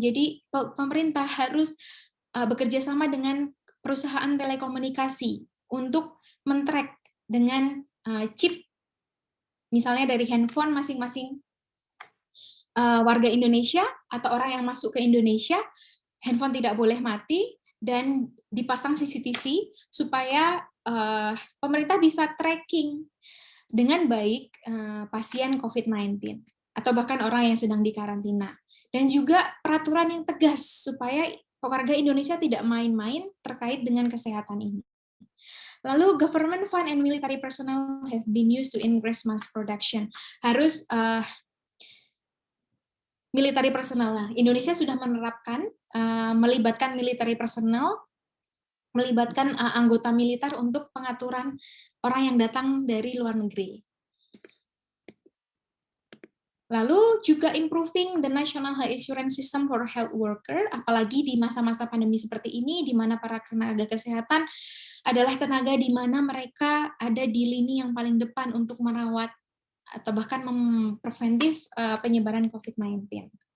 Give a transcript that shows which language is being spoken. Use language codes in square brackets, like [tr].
[id] Jadi pemerintah harus bekerja sama dengan perusahaan telekomunikasi untuk men-track dengan chip, misalnya dari handphone masing-masing warga Indonesia atau orang yang masuk ke Indonesia, handphone tidak boleh mati, dan dipasang CCTV supaya pemerintah bisa tracking dengan baik pasien COVID-19 atau bahkan orang yang sedang dikarantina. Dan juga peraturan yang tegas supaya warga Indonesia tidak main-main terkait dengan kesehatan ini. Lalu [en] government fund and military personnel have been used to increase mass production. [id] Harus [en] military personnel. [id] Indonesia sudah menerapkan melibatkan military personnel, melibatkan anggota militer untuk pengaturan orang yang datang dari luar negeri. Lalu juga [en] improving the national health insurance system for health worker, [id] apalagi di masa-masa pandemi seperti ini, di mana para tenaga kesehatan adalah tenaga di mana mereka ada di lini yang paling depan untuk merawat atau bahkan mempreventif penyebaran COVID-19.